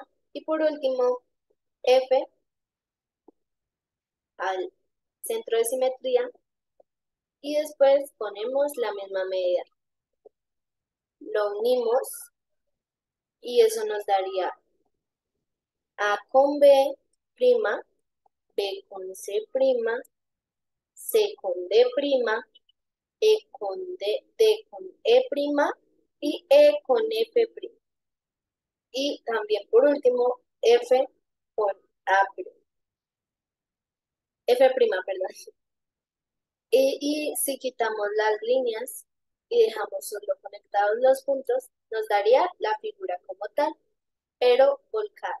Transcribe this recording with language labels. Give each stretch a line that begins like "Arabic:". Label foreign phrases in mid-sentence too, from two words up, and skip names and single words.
Spanish: Y por último F al centro de simetría y después ponemos la misma medida. Lo unimos y eso nos daría A con B prima, B con C prima, C con D prima, E con D con E prima y E con F prima. Y también por último, F con A prima. F prima, perdón. Y si quitamos las líneas y dejamos solo conectados los puntos, nos daría la figura como tal, pero volcada.